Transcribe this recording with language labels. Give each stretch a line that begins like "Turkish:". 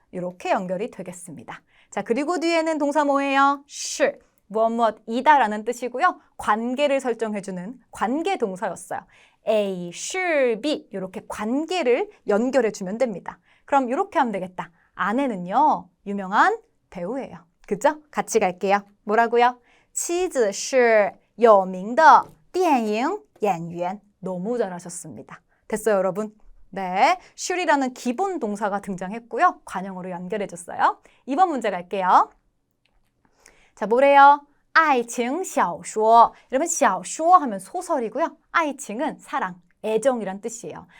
Korean: 이렇게 연결이 되겠습니다. 자, 그리고 뒤에는 동사 뭐예요? 是 무엇이다라는 뜻이고요. 관계를 설정해주는 관계 동사였어요. A, 是, B 이렇게 관계를 연결해주면 됩니다. 그럼 이렇게 하면 되겠다. 아내는요 유명한 배우예요. 그죠? 같이 갈게요. 뭐라고요?
Chinese: 妻子是有名的电影演员.
Korean: 너무 잘하셨습니다. 됐어요, 여러분? 네, should이라는 기본 동사가 등장했고요. 관형으로 연결해줬어요. 2번 문제 갈게요. 자, 뭐래요?
Chinese: 爱情小说.
Korean: 여러분, 小说 하면 소설이고요. 爱情은 사랑, 애정이란 뜻이에요.